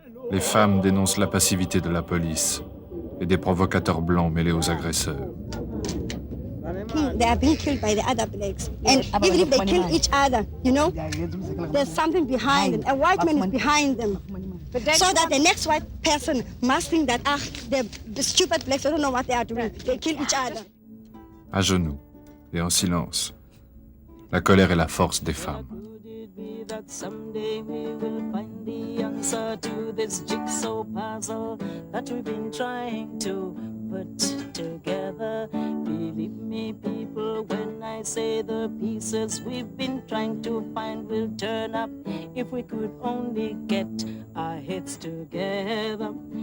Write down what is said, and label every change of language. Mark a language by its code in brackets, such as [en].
[fr] Les femmes dénoncent la passivité de la police et des provocateurs blancs mêlés aux agresseurs. [en] They are being killed by the other blacks. And even if they kill each other, you know, there's something behind them. A white man is behind them. So that the next white person must think that, the stupid blacks, I don't know what they are doing. They kill each other. [fr] À genoux et en silence, la colère est la force des femmes. [en] That someday we will find the answer to this jigsaw puzzle that we've been trying to put together. Believe me, people, when I say the pieces we've been trying to find will turn up if we could only get our heads together.